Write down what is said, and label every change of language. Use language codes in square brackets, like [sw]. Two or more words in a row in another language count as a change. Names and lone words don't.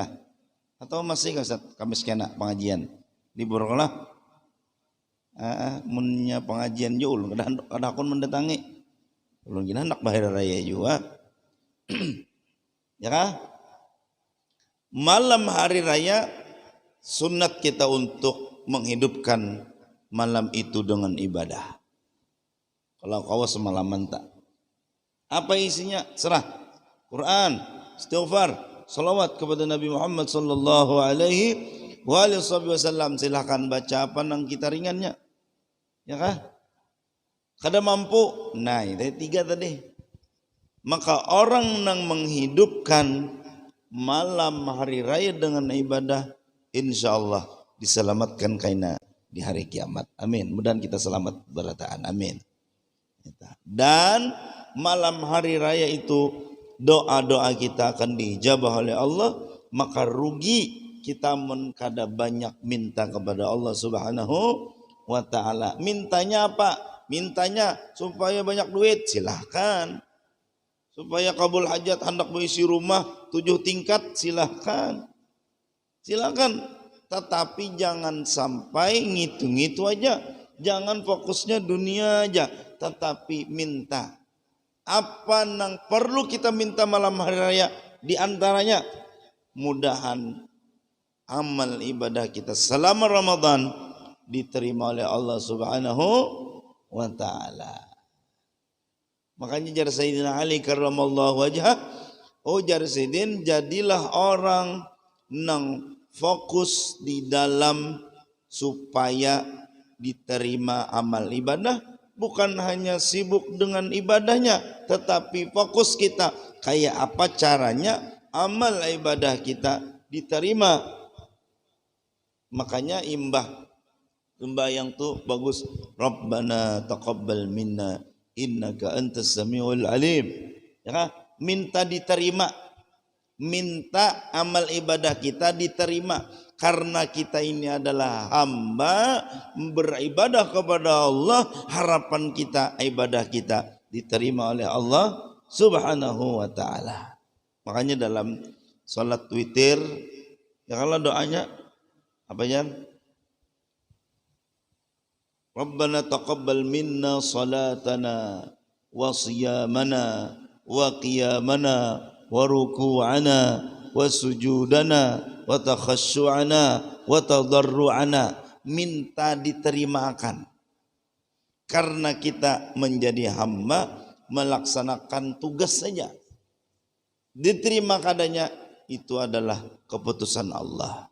[id] Atau masih Kamis kena pengajian libur lah. [bjn] Munnya pengajian jul kada akun mendatangi ulun gina hendak bahir raya juga. [id] Ya kah? Malam hari raya sunat kita untuk menghidupkan malam itu dengan ibadah. Kalau kau semalaman tak apa isinya, serah Quran, istighfar, salawat kepada Nabi Muhammad [ar] صلى الله عليه وسلم. [id] Silahkan baca apa nang kita ringannya. Ya kah? Kada mampu. Nah, itu 3 tadi. Maka orang nang menghidupkan malam hari raya dengan ibadah, [ar] إن شاء الله [id] diselamatkan kaina di hari kiamat. Amin. Mudah-mudahan kita selamat berataan. Amin. Dan malam hari raya itu doa-doa kita akan dijabah oleh Allah. Maka rugi kita kada banyak minta kepada Allah [ar] سبحانه وتعالى. [id] Mintanya apa? Mintanya supaya banyak duit, silahkan. Supaya kabul hajat, hendak berisi rumah 7 tingkat, silahkan. Silahkan. Tetapi jangan sampai ngitung-ngitung aja. Jangan fokusnya dunia aja. Tetapi minta. Apa nang perlu kita minta malam hari raya? Di antaranya mudahan amal ibadah kita selama Ramadan diterima oleh Allah [ar] سبحانه وتعالى. [id] Makanya jar Sayyidina Ali [ar] كرم الله وجهه, [id] oh jar Sayyidin, jadilah orang nang fokus di dalam supaya diterima amal ibadah, bukan hanya sibuk dengan ibadahnya, tetapi fokus kita kayak apa caranya amal ibadah kita diterima. Makanya sembahyang tuh bagus. [ar] ربنا تقبل منا إنك أنت السميع العليم. [id] Ya kan? Minta diterima. Minta amal ibadah kita diterima. Karena kita ini adalah hamba beribadah kepada Allah. Harapan kita, ibadah kita diterima oleh Allah [ar] سبحانه وتعالى. [id] Makanya dalam salat witir, ya kalau doanya apa ya? [ar] ربنا تقبل منا صلاتنا وصيامنا وقيامنا وركوعنا وسجودنا وتخشعنا وتضرعنا. [id] Minta diterimakan karena kita menjadi hamba melaksanakan tugas saja. Diterima kadanya itu adalah keputusan Allah.